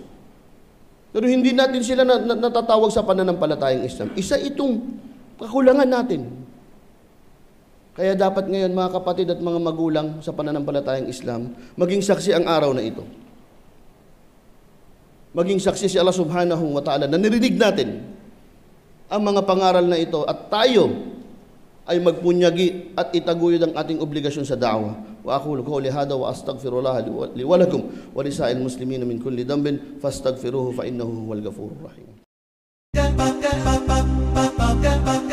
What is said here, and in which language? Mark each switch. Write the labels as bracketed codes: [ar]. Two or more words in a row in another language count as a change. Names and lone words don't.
[tl] Pero hindi natin sila natatawag sa pananampalatayang Islam. Isa itong kakulangan natin. Kaya dapat ngayon mga kapatid at mga magulang sa pananampalatayang Islam, maging saksi ang araw na ito. Maging saksi si Allah [ar] سبحانه وتعالى [tl] na nirinig natin ang mga pangaral na ito at tayo ay magpunyagi at itaguyod ang ating obligasyon sa da'wa. [ar] وأقول قولي هذا وأستغفر الله لي ولكم ولسائر المسلمين من كل ذنب فاستغفروه فإنه هو الغفور الرحيم.